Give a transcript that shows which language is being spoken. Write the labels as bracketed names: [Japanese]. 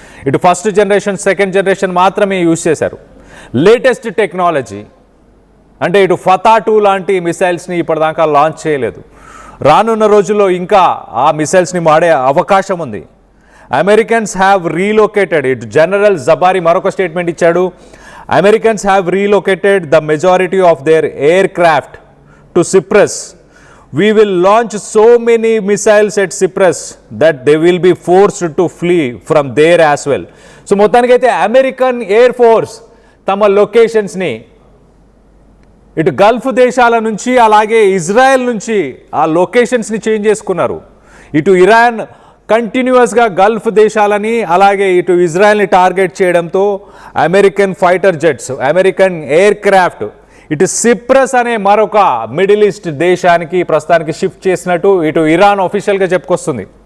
[Telugu] ఇటు first generation, second generation మాత్రమే use చేశారు. లేటెస్ట్ టెక్నాలజీ అంటే ఇటు ఫతా-2 లాంటి మిసైల్స్ని ఇప్పటిదాకా లాంచ్ చేయలేదు. రానున్న రోజుల్లో ఇంకా ఆ మిసైల్స్ని వాడే అవకాశం ఉంది. [English] Americans have relocated, [Telugu] ఇటు జనరల్ జబారీ మరొక స్టేట్మెంట్ ఇచ్చాడు. [English] Americans have relocated the majority of their aircraft to Cyprus. We will launch so many missiles at Cyprus that they will be forced to flee from there as well. [Telugu] So మొత్తానికైతే American air force తమ లొకేషన్స్ని ఇటు Gulf దేశాల నుంచి అలాగే Israel నుంచి ఆ లొకేషన్స్ని change చేసుకున్నారు. ఇటు ఇరాన్ కంటిన్యూస్గా గల్ఫ్ దేశాలని అలాగే ఇటు ఇజ్రాయెల్ని టార్గెట్ చేయడంతో American fighter jets, American air craft ఇటు సిప్రస్ అనే మరొక మిడిల్ ఈస్ట్ దేశానికి ప్రస్తుతానికి షిఫ్ట్ చేసినట్టు ఇటు ఇరాన్ ఆఫీషియల్గా చెప్పుకొస్తుంది.